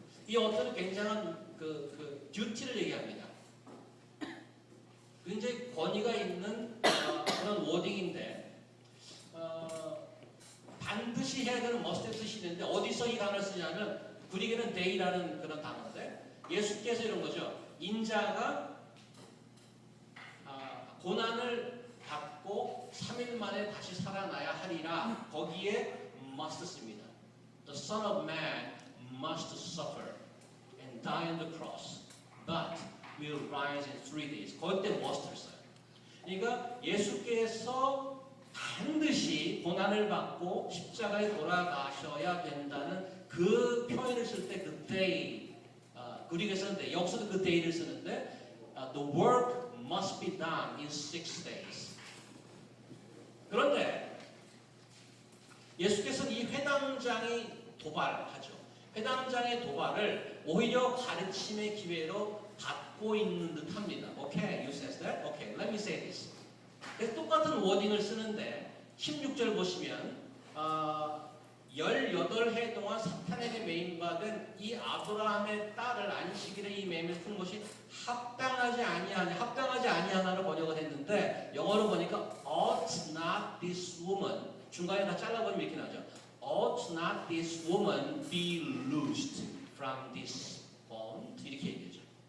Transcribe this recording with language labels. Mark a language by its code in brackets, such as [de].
[ko] 이 ought는 굉장한 그 duty를 얘기합니다. 굉장히 권위가 있는 그런 워딩인데 반드시 해야 되는 must의 뜻이 있는데 어디서 이 단어를 쓰냐면 그리게는 day라는 그런 단어인데 예수께서 이런 거죠. 인자가 고난을 받고 3일 만에 다시 살아나야 하리라. 거기에 must 씁니다. [en] The Son of Man must suffer and die on the cross, but will rise in 3 days. [ko] 거기 때 must를 써요. 그러니까 예수께서 반드시 고난을 받고 십자가에 돌아가셔야 된다는 그 표현을 쓸 때 그 day, 그리스어는 day, 여기서도 그 day를 쓰는데 [en] the work must be done in 6 days. [ko] 그런데 예수께서는 이 회당장이 도발하죠. 회당장의 도발을 오히려 가르침의 기회로 받고 있는 듯합니다. [en] Okay, you says that. Okay, let me say this. [ko] 그래서 똑같은 워딩을 쓰는데 16절 보시면 18해 동안 사탄에게 매임받은 이 아브라함의 딸을 안식일에 이 매임을 푼 것이 합당하지 아니하나로 번역을 했는데 영어로 보니까 [en] ought not this woman [ko] 중간에 다 잘라버리면 이렇게 나오죠. [en] ought not this woman be loosed from this bond [ko] 이렇게 얘기하죠.